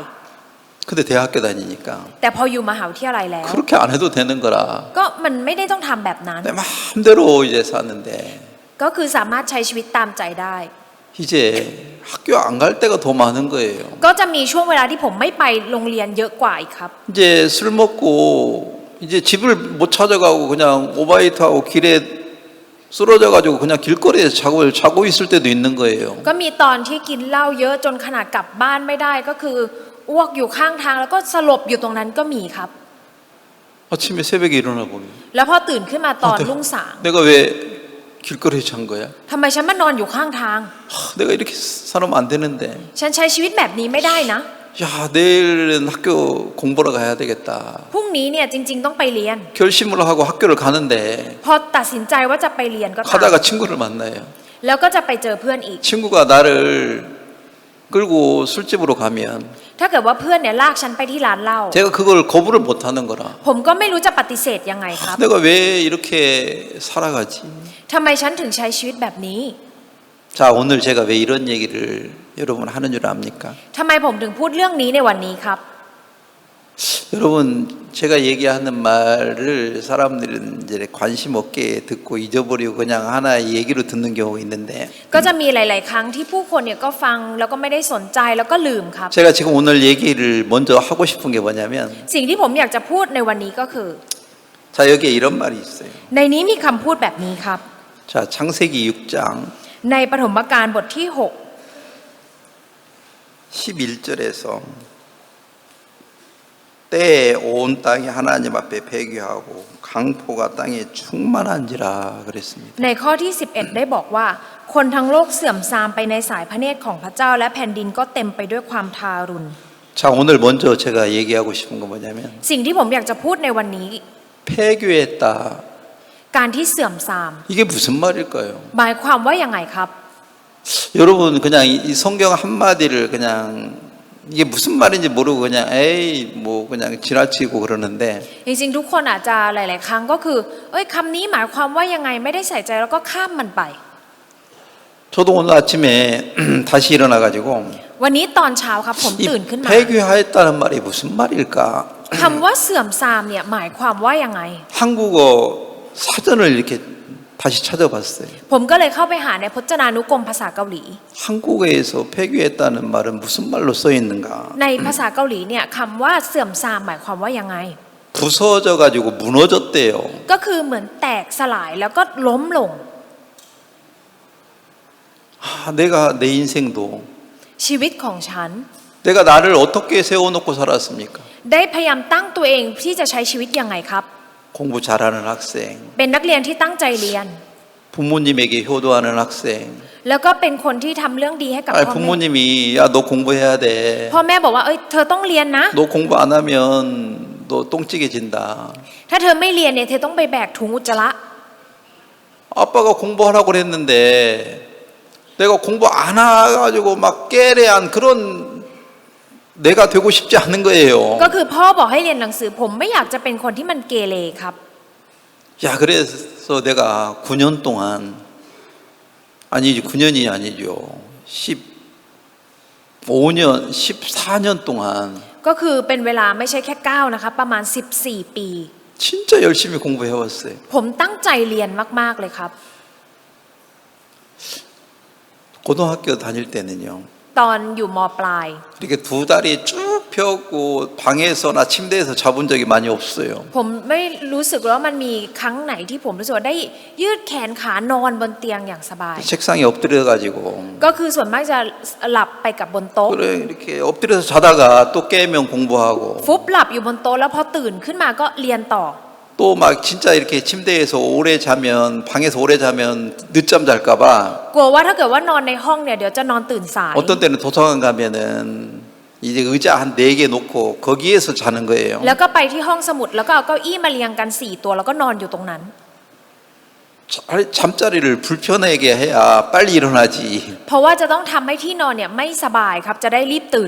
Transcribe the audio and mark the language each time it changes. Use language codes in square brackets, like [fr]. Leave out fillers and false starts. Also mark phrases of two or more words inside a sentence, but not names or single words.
[ko] 근데 대학교 다니니까 [th] แต่พออยู่มหาวิทยาลัยแล้ว [ko] 그렇게 안 해도 되는 거라 [th] ก็มันไม่ได้ต้องทำแบบนั้น [ko] 내 마음대로 이제 사는데 [th] ก็คือสามารถใช้ชีวิตตามใจได้ [ko] 이제 학교 안 갈 때가 더 많은 거예요. [th] ก็จะมีช่วงเวลาที่ผมไม่ไปโรงเรียนเยอะกว่าอีกครับ [ko] 이제 술 먹고 이제 집을 못 찾아가고 그냥 오바이트하고 길에 쓰러져가지고 그냥 길거리에서 자고 있을 때도 있는 거예요. [th] ก็มีตอนที่กินเหล้าเยอะจนขนาดกลับบ้านไม่ได้ก็คืออ้วกอยู่ข้างทางแล้วก็สลบอยู่ตรงนั้นก็มีครับ [ko] 아침에 새벽에 일어나 보면 [th] แล้วพอตื่นขึ้นมาตอนรุ่งสาง [ko] 내가 왜 길거리에 잔 거야? [th] ทำไมฉันมานอนอยู่ข้างทาง [ko] 내가 이렇게 살면 안 되는데. [th] ฉันใช้ชีวิตแบบนี้ไม่ได้นะ [ko] 야, 내일은 학교 공부하러 가야 되겠다. [th] พรุ่งนี้เนี่ยจริงๆต้องไปเรียน [ko] 결심을 하고 학교를 가는데 [th] พอตัดสินใจว่าจะไปเรียนก็ตาม [ko] 가다가 친구를 만나요. [th] แล้วก็จะไปเจอเพื่อนอีก [ko] 친구가 나를 끌고 술집으로 가면 [th] ถ้าเกิดว่าเพื่อนเนี่ยลากฉันไปที่ร้านเหล้า [ko] 제가 그걸 거부를 못 하는 거라. [th] ผมก็ไม่รู้จะปฏิเสธยังไงครับ [ko] 내가 왜 이렇게 살아가지? [th] ทำไมฉันถึงใช้ชีวิตแบบนี้ [ko] 자, 오늘 제가 왜 이런 얘기를 여러분 하는 줄 압니까? [th] ทำไมผมถึงพูดเรื่องนี้ในวันนี้ครับ [ko] 여러분, 제가 얘기하는 말을 사람들은 이제 관심 없게 듣고 잊어버리고 그냥 하나의 얘기로 듣는 경우가 있는데 [th] ก็จะมีหลาย ๆ ครั้งที่ผู้คนเนี่ยก็ฟังแล้วก็ไม่ได้สนใจแล้วก็ลืมครับ [ko] 제가 지금 오늘 얘기를 먼저 하고 싶은 게 뭐냐면 [th] สิ่งที่ผมอยากจะพูดในวันนี้ก็คือ [ko] 자, 여기에 이런 말이 있어요. [th] ในนี้มีคำพูดแบบนี้ครับ [ko] 자, 창세기 6장 [th] ในปฐมกาลบทที่ [ko] 11절에서 때에 온 땅이 하나님 앞에 배교하고 강포가 땅에 충만한지라 그랬습니다. [th] 6 ในข้อที่ 11 ได้บอกว่าคนทั้งโลกเสื่อมทรามไปในสายพระเนตรของพระเจ้าและแผ่นดินก็เต็มไปด้วยความทารุณ [ko] 자, 오늘 먼저 제가 얘기하고 싶은 건 뭐냐면 [th] สิ่งที่ผมอยากจะพูดในวันนี้ [ko] 폐교했다. [th] การที่เสื่อมทราม [ko] 이게 무슨 말일까요? [th] หมายความว่ายังไงครับ [ko] 여러분 그냥 이 성경 한마디를 그냥 이게 무슨 말인지 모르고 그냥 에이 뭐 그냥 지나치고 그러는데 [th] จริงๆทุกคนอาจจะหลาย ๆ ครั้งก็คือคำนี้หมายความว่ายังไงไม่ได้ใส่ใจแล้วก็ข้ามมันไป [ko] 저도 오늘 아침에 다시 일어나가지고 [th] วันนี้ตอนเช้าครับผม [ko] 이 [th] ตื่นขึ้นมา [ko] 폐교하였다는 말이 무슨 말일까? [th] คำว่าเสื่อมทรามเนี่ยหมายความว่ายังไง [ko] 한국어 사전을 이렇게 다시 찾아봤어요. [th] ผมก็เลยเข้าไปหาในพจนานุกรมภาษาเกาหลี [ko] 한국어에서 폐교했다는 말은 무슨 말로 써 있는가? [th] ในภาษาเกาหลีเนี่ยคำว่าเสื่อมทรามหมายความว่ายังไง [ko] 부서져 가지고 무너졌대요. [th] ก็คือเหมือนแตกสลายแล้วก็ล้มลง [ko] 내가 내 인생도 [th] ชีวิตของฉัน [ko] 내가 나를 어떻게 세워놓고 살았습니까? [th] ได้พยายามตั้งตัวเองที่จะใช้ชีวิตยังไงครับ [ko] 공부 잘하는 학생, [th] เป็นนักเรียนที่ตั้งใจเรียน [ko] 부모님에게 효도하는 학생. [th] แล้วก็เป็นคนที่ทำเรื่องดีให้กับ [ko] 아니, [th] พ่อแม่ [ko] 부모님이 야 너 공부해야 돼. [th] พ่อแม่บอกว่าเอ้ยเธอต้องเรียนนะ [ko] 너 공부 안 하면 너 똥찌개진다. [th] ถ้าเธอไม่เรียนเนี่ยเธอต้องไปแบกถุงอุจจาระ [ko] 아빠가 공부하라고 그랬는데 내가 공부 안 해가지고 막 깨레한 그런 내가 되고 싶지 않은 거예요. [th] ก็คือพ่อบอกให้เรียนหนังสือผมไม่อยากจะเป็นคนที่มันเกเรครับ [ko] 야 그래서 내가 9년 동안 아니지 9년이 아니죠. 15년 14년 동안 [th] ก็คือเป็นเวลาไม่ใช่แค่9นะคะประมาณ14 ปี [ko] 진짜 열심히 공부해왔어요. [th] ผมตั้งใจเรียนมากๆเลยครับ [ko] 고등학교 다닐 때는요. [th] ตอนอยู่มปลาย [ko] 이렇게 두 다리 쭉 펴고 방에서나 침대에서 자본 적이 많이 없어요. [th] ผมไม่รู้สึกว่ามันมีครั้งไหนที่ผมรู้สึกว่าได้ยืดแขนขานอนบนเตียงอย่างสบาย [ko] 책상에 엎드려가지고 [th] ก็คือส่วนมากจะหลับไปกับบนโต๊ะ [ko] 그래 이렇게 엎드려서 자다가 또 깨면 공부하고 [th] ฟุบหลับอยู่บนโต๊ะแล้วพอตื่นขึ้นมาก็เรียนต่อ [ko] 또 막 진짜 이렇게 침대에서 오래 자면 방에서 오래 자면 늦잠 잘까봐 [th] กลัวว่าถ้าเกิดว่านอนในห้องเนี่ยเดี๋ยวจะนอนตื่นสาย [ko] 어떤 때는 도서관 가면은 이제 의자 한 4개 놓고 거기에서 자는 거예요. [th] แล้วก็ไปที่ห้องสมุดแล้วก็เอาเก้าอี้มาเรียงกัน4ตัวแล้วก็นอนอยู่ตรงนั้น [ko] 잠자리를 불편하게 해야 빨리 일어나지. [th] เพราะว่าจะต้องทำให้ที่นอนเนี่ยไม่สบายครับจะได้รีบตื่น